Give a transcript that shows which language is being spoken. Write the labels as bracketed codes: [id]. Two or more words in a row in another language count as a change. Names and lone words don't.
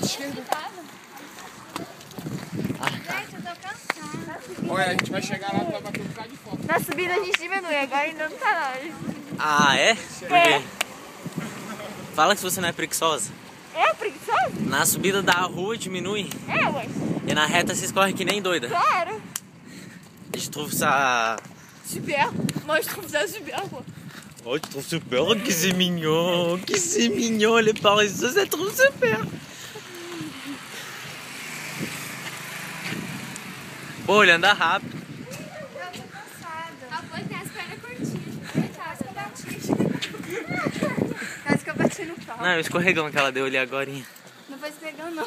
[pt] Gente, eu tô cansada. Olha, a gente vai chegar lá e vai bater um bocado de foto. Na subida a gente diminui, agora ainda não tá não. Ah, é? Por quê? Fala que você não é preguiçosa. É preguiçoso? Na subida da rua diminui. É, ué. E na reta vocês correm que nem doida. Claro. [fr] Je trouve ça. Super. Moi, je trouve ça super, quoi. Oh, je trouve super, que c'est mignon, les paresseux, je trouve super. [pt] Pô, ele anda rápido. Eu tô cansada. A voz tem as pernas curtinhas. Quase que eu bati no pau. Não, o escorregão que ela deu ali agorinha. Não foi escorregão, não.